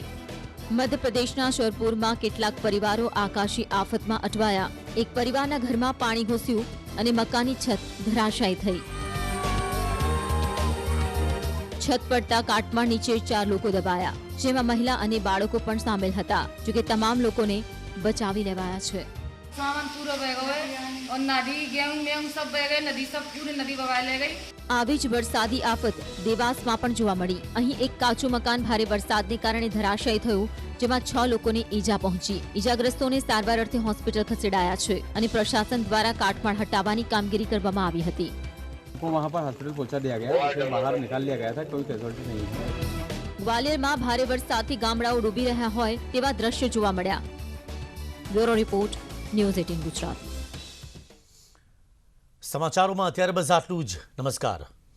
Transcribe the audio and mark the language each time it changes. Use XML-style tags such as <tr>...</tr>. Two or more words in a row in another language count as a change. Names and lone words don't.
<gu>મધ્યપ્રદેશના શોરપુરમાં કેટલાક પરિવારો આકાશી આફતમાં અટવાયા. એક પરિવારના ઘરમાં પાણી ઘૂસ્યું અને મકાનની છત ધરાશાયી થઈ. છત પડતા કાટમાળ નીચે 4 લોકો દબાયા, જેમાં મહિલા અને બાળકો પણ સામેલ હતા. જોકે તમામ લોકોને બચાવી લેવાયા છે.</gu> <hi>सामान पूरा बह गए और नदी गेहूं सब बह गए, नदी सब पूरी नदी बहा ले गई.</hi> <gu>આવી જ વરસાદી આફત દેવાસમાં પણ જોવા મળી. અહીં એક કાચું મકાન ભારે વરસાદને કારણે ધરાશાયી થયું, જેમાં 6 લોકોને ઈજા પહોંચી. ઈજાગ્રસ્તોને સારવાર અર્થે હોસ્પિટલ ખસેડાયા છે અને પ્રશાસન દ્વારા કાટમાળ હટાવવાની કામગીરી કરવામાં આવી હતી.</gu> <hi>वहाँ पर हॉस्पिटल पहुँचा दिया गया, उसे बाहर निकाल लिया गया था, कोई कैजुअल्टी नहीं है.</hi> <gu>ગ્વાલિયરમાં ભારે વરસાદથી ગામડાઓ ડૂબી રહ્યા હોય તેવા દ્રશ્યો જોવા મળ્યા.</gu> <en>bureau report,</en> <gu>ન્યૂઝ 18 ગુજરાત. સમાચારોમાં અત્યારે બસ આટલું જ. નમસ્કાર.</gu>